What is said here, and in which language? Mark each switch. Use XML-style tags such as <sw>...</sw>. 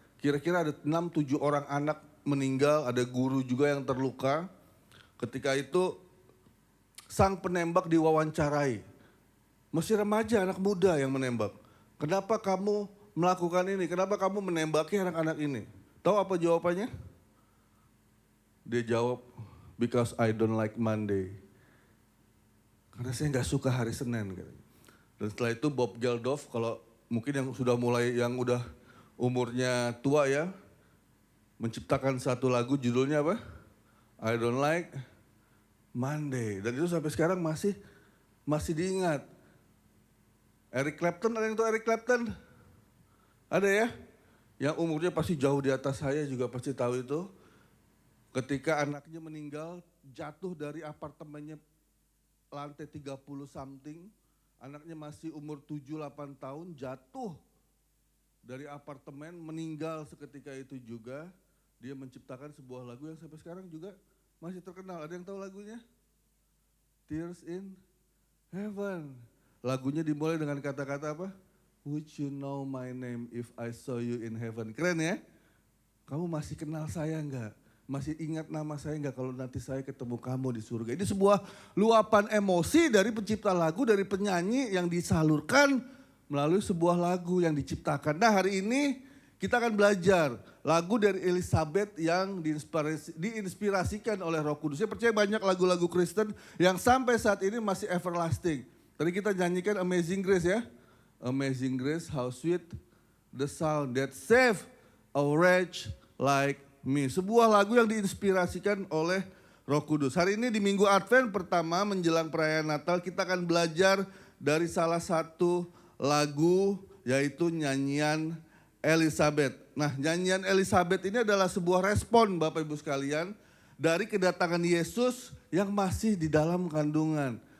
<id>Kira-kira ada 6-7 orang anak meninggal, ada guru juga yang terluka. Ketika itu sang penembak diwawancarai. Masih remaja, anak muda yang menembak. Kenapa kamu melakukan ini? Kenapa kamu menembaki anak-anak ini? Tahu apa jawabannya? Dia jawab,</id> <en>because I don't like Monday.</en> <id>Karena saya nggak suka hari Senin. Dan setelah itu Bob Geldof, kalau mungkin yang sudah mulai, yang udah umurnya tua ya, menciptakan satu lagu judulnya apa?</id> <en>I don't like Monday.</en> <id>Dan itu sampai sekarang masih diingat. Eric Clapton, ada yang tahu Eric Clapton? Ada ya? Yang umurnya pasti jauh di atas saya juga pasti tahu itu. Ketika anaknya meninggal, jatuh dari apartemennya lantai 30 something, anaknya masih umur 7-8 tahun, jatuh dari apartemen, meninggal seketika itu juga. Dia menciptakan sebuah lagu yang sampai sekarang juga masih terkenal. Ada yang tahu lagunya? Tears in Heaven. Lagunya dimulai dengan kata-kata apa?</id> <en>Would you know my name if I saw you in heaven?</en> <id>Keren ya? Kamu masih kenal saya enggak? Masih ingat nama saya enggak kalau nanti saya ketemu kamu di surga? Ini sebuah luapan emosi dari pencipta lagu, dari penyanyi yang disalurkan melalui sebuah lagu yang diciptakan. Nah hari ini kita akan belajar lagu dari Elizabeth yang diinspirasikan oleh Roh Kudus. Saya percaya banyak lagu-lagu Kristen yang sampai saat ini masih everlasting. Tadi kita nyanyikan Amazing Grace ya.</id> <en>Amazing Grace, how sweet the sound that saved a wretch like me.</en> <id>Sebuah lagu yang diinspirasikan oleh Roh Kudus. Hari ini di Minggu Advent pertama menjelang perayaan Natal kita akan belajar dari salah satu lagu yaitu nyanyian Elizabeth. Nah nyanyian Elizabeth ini adalah sebuah respon Bapak Ibu sekalian dari kedatangan Yesus yang masih di dalam kandungan.</id>